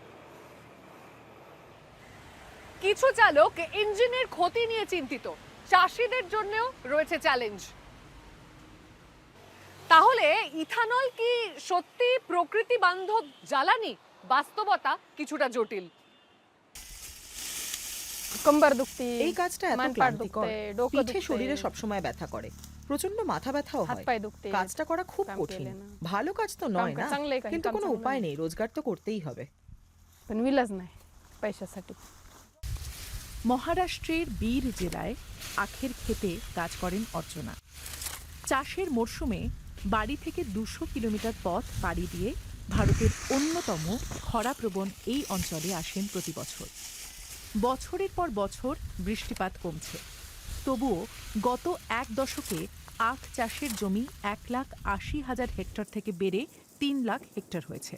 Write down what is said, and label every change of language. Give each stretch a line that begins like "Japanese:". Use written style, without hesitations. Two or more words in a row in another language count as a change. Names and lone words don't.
Bangla: কিছু চালক ইঞ্জিনের ক্ষতি নিয়ে চিন্তিত, চাষিদের জন্যও রয়েছে চ্যালেঞ্জ। তাহলে ইথানল কি সত্যি প্রকৃতি বান্ধব জ্বালানি? বাস্তবতা কিছুটা জটিল।
Marathi: कंबर दुखती,
Bangla: এই কাজটা এত
Marathi: मान पाट
Bangla: ক্লান্তিকর।
Marathi: दुखते, डोकं
Bangla: পিঠে
Marathi: दुखते,
Bangla: শরীরে সবসময় ব্যথা করে, প্রচন্ড মাথা ব্যথাও
Marathi: हात
Bangla: হয়।
Marathi: पाय दुखते,
Bangla: কাজটা করা খুব
Marathi: काम
Bangla: কঠিন।
Marathi: केलं ना.
Bangla: ভালো কাজ তো নয় না,
Marathi: चांगलं आहे काही,
Bangla: কিন্তু
Marathi: काम
Bangla: কোনো
Marathi: चांगलं
Bangla: উপায়
Marathi: आहे.
Bangla: নেই, রোজগার তো করতেই হবে।
Marathi: पण विलाज नाही पैशासाठी।
Bangla: মহারাষ্ট্রের বীর জেলায় আখের ক্ষেতে কাজ করেন অর্চনা। চাষের মরশুমে বাড়ি থেকে 200 কিলোমিটার পথ পাড়ি দিয়ে ভারতের অন্যতম খরাপ্রবণ এই অঞ্চলে আসেন প্রতি বছর। বছরের পর বছর বৃষ্টিপাত কমছে, তবুও গত এক দশকে আখ চাষের জমি 1,80,000 হেক্টর থেকে বেড়ে 3 লাখ হেক্টর হয়েছে।